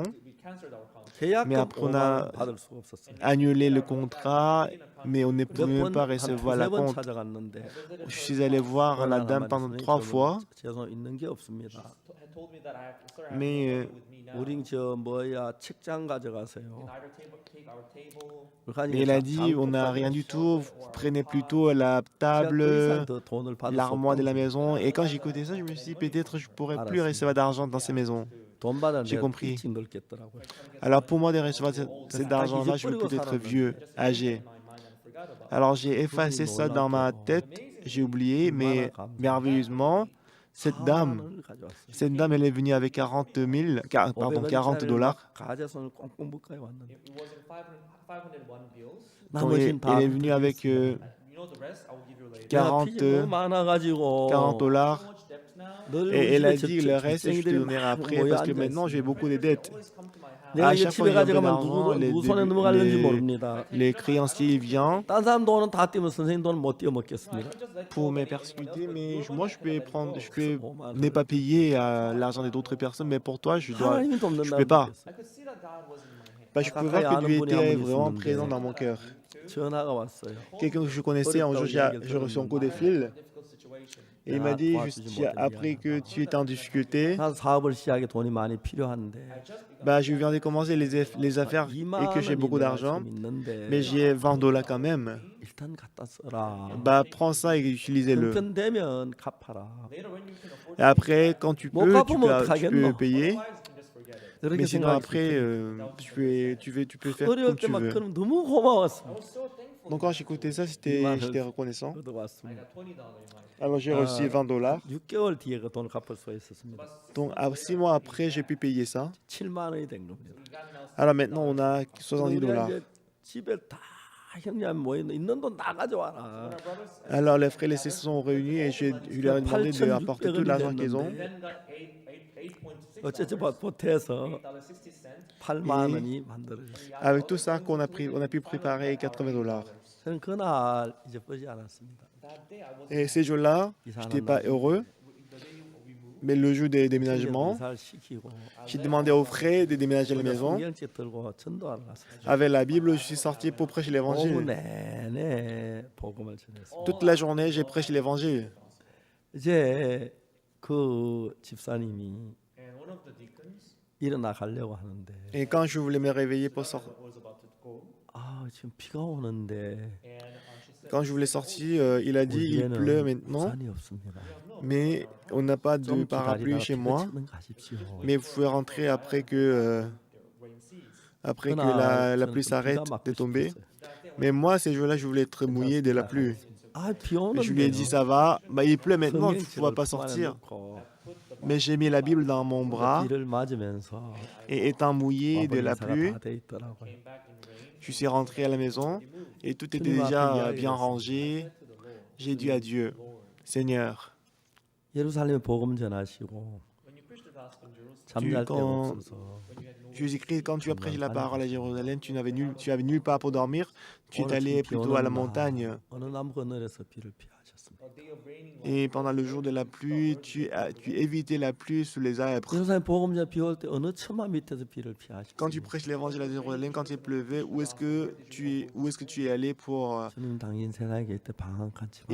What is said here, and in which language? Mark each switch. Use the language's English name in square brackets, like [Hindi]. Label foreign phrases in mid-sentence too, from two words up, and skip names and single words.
[French] Mais après, on a [Korean] 받을 수가 없었어요. [French] annulé le contrat, mais on ne pouvait même pas [Korean] 몇번 [French] recevoir [Korean] 한 [French] la [Korean] 두세 번 [French] compte. [Korean] 찾아갔는데 [French] Je suis allé voir la dame pendant 3 fois, [Korean] 죄송 있는 게 없습니다. [French] mais [Korean] 우린 저 뭐야 책장 가져가세요. [French] il a dit on n'a rien du tout, prenez plutôt la table, l'armoire de la maison. Et quand j'écoutais ça, je me suis dit peut-être je pourrais plus recevoir d'argent dans ces maisons. J'ai compris. Alors pour moi de recevoir cet argent-là, je veux peut-être vieux, âgé. Alors j'ai effacé ça dans ma tête, j'ai oublié, mais merveilleusement, cette dame, elle est venue avec $40. [Korean] 가재선을 꽁꽁 묶어 왔는데 [French] Donc, elle est venue avec 40 $40. Et elle a dit le reste, je te donnerai après parce que maintenant j'ai beaucoup de dettes. [Korean] 내가 [French] À [Korean] 이제 [French] chaque fois [Korean] 집에 [French] que j'avais [Korean] 가져가면 [French] l'argent, [Korean] 누구 손에 넘어갈는지 모릅니다. [French] les créanciers viennent [Korean] 딴 사람 돈은 다 띄면 선생님 돈은 못 띄워 먹겠습니다. [French] pour me persécuter, mais moi je peux ne pas payer l'argent d'autres personnes, mais pour toi je [Korean] 하나님이 돕는다는 [French] peux pas. [Korean] 믿겠어요. [French] Parce que je peux voir que Dieu était vraiment présent dans mon cœur. [Korean] 전화가 왔어요. [French] Quelqu'un que je connaissais, un jour j'ai reçu un coup de fil et il m'a dit juste après que tu étais en difficulté, [Korean] 난 사업을 시작에 돈이 많이 필요한데 [French] bah, je viens de commencer les affaires et que j'ai beaucoup d'argent, mais j'ai $20 quand même. [Korean] 이 일단 갖다 써라. [French] bah prends ça et utilisez-le. [Korean] 형편되면 갚아라. [French] Et après, quand tu [Korean] 못 [French] peux, [Korean] 갚으면 [French] tu peux [Korean] 어떡하겠노? [French] payer. [Korean] 그렇게 [French] Mais sinon [Korean] 생각이 [French] après, tu peux faire [Korean] 어려울 [French] comme tu [Korean] 때막 [French] veux. [Korean] 그럼 너무 고마웠습니다. [French] Donc quand j'écoutais ça, j'étais reconnaissant. [Korean] 얻어왔습니다. [French] Alors j'ai reçu $20. [Korean] 6개월 뒤에 그 돈을 갚을 수 있었습니다. [French] Donc 6 mois après, j'ai pu payer ça. [Korean] 7만 원이 된 겁니다. [French] Alors maintenant, on a $70. [Korean] 우리가 이제 집에 다 형님 모여있는 있는 돈 다 가져와라. [French] Alors les frères et les sœurs se sont réunis et je leur ai demandé de apporter tout l'argent qu'ils ont. [Korean] 어쨌든 보태서 8만 원이 만들어졌어요. [French] Avec tout ça qu'on a pris, on a pu préparer $80. [Korean] 저는 그날 잊어버리지 않았습니다. [French] Et ces jours-là, je n'étais pas heureux. Mais le jour des déménagements, [Korean] 이사를 시키고 [French] j'ai demandé aux frères de déménager la maison. [Korean] 성경책 들고 전도하러 갔어요. [French] Avec la Bible, je suis sorti pour prêcher [Korean] 오후 [French] l'évangile. [Korean] 내내 복음을 전했어요. [French] Toute la journée, j'ai prêché l'évangile. [Korean] 이제 그 집사님이 일어나 가려고 하는데 [French] Et quand je voulais me réveiller pour sortir, [Korean] 아 지금 비가 오는데 [French] quand je voulais sortir, il a dit il pleut maintenant, [Korean] 우산이 없습니다. [French] mais on n'a pas de [Korean] 좀 [French] parapluie [Korean] 기다리다가 [French] chez [Korean] 비가 [French] moi. [Korean] 치면 가십시오. [French] Mais vous pouvez rentrer après que la pluie s'arrête de tomber. Mais moi, ces jours-là, je voulais être mouillé de la pluie. [Korean] 아, 비 [French] Et je lui ai dit ça va, bah, il pleut maintenant, tu ne vas pas sortir. Mais j'ai mis la Bible dans mon bras [Korean] 비를 맞으면서 [French] et étant mouillé de la [Korean] 와버린 [French] pluie, [Korean] 사가 다 돼 있더라고요. [French] je suis rentré à la maison et tout était déjà bien rangé. J'ai dit à Dieu, Seigneur, [Korean] 예루살렘에 복음 전하시고 잠잘 데 [French] quand- [Korean] 없어서 [French] Jésus-Christ, quand tu as prêché la parole à Jérusalem, tu avais nulle part pour dormir, tu es allé plutôt à la montagne. [Korean] 어느 나무 그늘에서 비를 피하셨습니다. [French] Et pendant le jour de la pluie, tu évitais la pluie sous les arbres. [Korean] 예루살렘 복음 전비 올 때 어느 처마 밑에서 비를 피하셨습니다. [French] Quand tu prêches l'évangile à Jérusalem, quand il pleuvait, où est-ce que tu es allé pour [Korean] 주님 당신 세상에 있을 때 방한칸 집